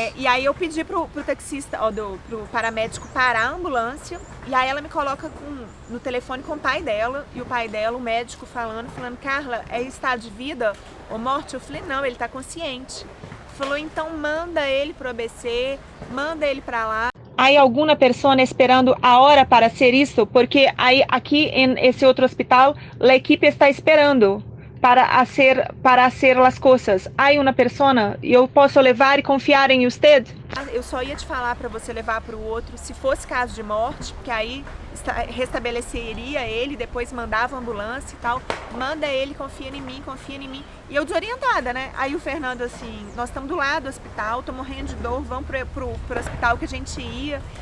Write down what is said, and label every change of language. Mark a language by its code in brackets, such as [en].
[pt] E aí eu pedi pro taxista, pro paramédico parar a ambulância, e aí ela me coloca no telefone com o pai dela, e o pai dela, o médico falando, Carla, é estado de vida ou morte? Eu falei, não, ele tá consciente. Falou, então manda ele pro ABC, manda ele para lá. [es] Hay alguna persona esperando ahora para hacer esto, porque aquí en ese otro hospital la equipe está esperando para hacer las cosas. Hay una persona, [pt] eu posso levar e confiar em usted? Eu só ia te falar para você levar para o outro se fosse caso de morte, porque aí restabeleceria ele, depois mandava a ambulância e tal. Manda ele, confia em mim. E eu desorientada, né? Aí o Fernando assim, nós estamos do lado do hospital, tô morrendo de dor, vamos pro hospital que a gente ia.